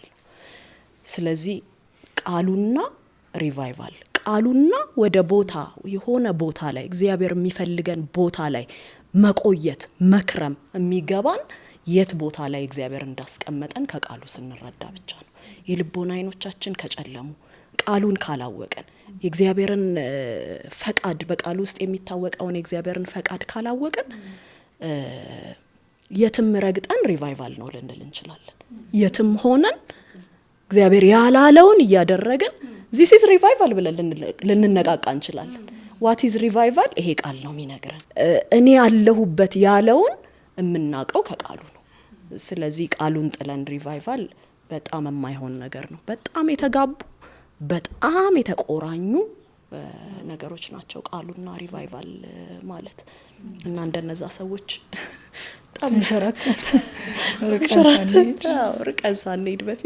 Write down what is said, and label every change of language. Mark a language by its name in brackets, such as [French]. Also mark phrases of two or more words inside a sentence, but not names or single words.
[Amharic] ነው። ስለዚህ ቃሉና ሪቫይቫል ቃሉና ወደ ቦታ የሆነ ቦታ ላይ እግዚአብሔር የሚፈልገን ቦታ ላይ መቆየት መክረም የሚገባን የት ቦታ ላይ እግዚአብሔር እንዳስቀመጠን ከቃሉ ስንረዳ ብቻ ነው። የልቦና አይኖቻችን ከጨለሙ ቃሉን ካላወቀን የእግዚአብሔርን ፈቃድ በቃሉ ውስጥ የሚታወቀውን የእግዚአብሔርን ፈቃድ ካላወቀን የትም ረግጠን ሪቫይቫል ነው ልንል እንችላለን። የትም ሆነን እግዚአብሔር ያላለውን እያደረገን [English] this is revival [Amharic] ብለን ልንነቃቃ እንችላለን። [English] what is revival? [Amharic] ይሄ ቃል ነው የሚነግረን። እኔ ያለሁበት ያለውን የምናውቀው ከቃሉ ነው። ስለዚህ ቃሉን ጥለን ሪቫይቫል በጣም የማይሆን ነገር ነው። በጣም የተጋቡ በጣም የተቆራኙ ነገሮች ናቸው ቃሉና ሪቫይቫል ማለት እና እንደነዛ ሰዎች በጣም ርቀን ሳንሄድ በፊት